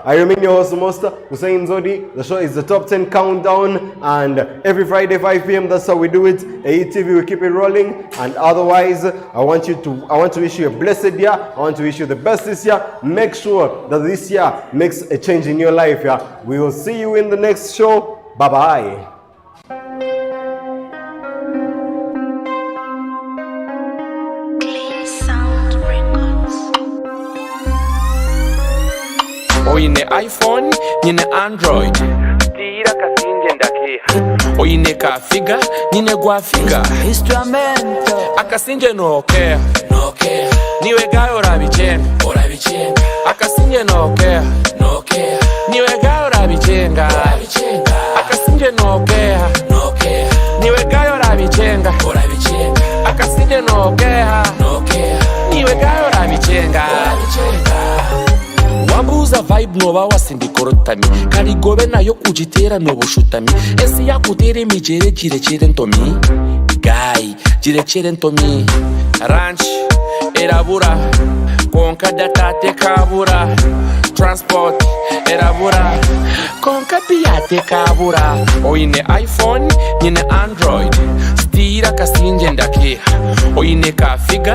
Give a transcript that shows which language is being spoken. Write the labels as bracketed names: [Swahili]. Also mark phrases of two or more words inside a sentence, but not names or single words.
[English] I remain your host, Master Hussein Zodi. The show is the Top 10 Countdown, and every Friday, 5 p.m., that's how we do it. AETV, we keep it rolling. And otherwise, I want to wish you a blessed year. I want to wish you the best this year. Make sure that this year makes a change in your life, yeah? We will see you in the next show. Bye-bye. [Chiga] Oyine iPhone, nyine Android. Tira kasinje ndakeha. Oyine ka figa, nyine gwa figa. Instrumento. Akasinje [English] no care. No care. [Chiga] Niwe gayo rabichenga. Orabichenga. Akasinje [English] no care. No care. [Chiga] Niwe gayo rabichenga. Orabichenga. Akasinje [English] no care. No care. [Chiga] Niwe gayo rabichenga. Orabichenga. Akasinje [English] no care. No care. [Chiga] Niwe gayo rabichenga. Orabichenga. Wambuza vibe noba wasindikorotami karigobe nayo kujitera nobushutami esi yakutere mijere kirekire ntomi guy kirekire ntomi ranch erabura konka datate kabura transport erabura konka piate kabura oyine iPhone nyine Android stira kasinje ndakeha oyine kafiga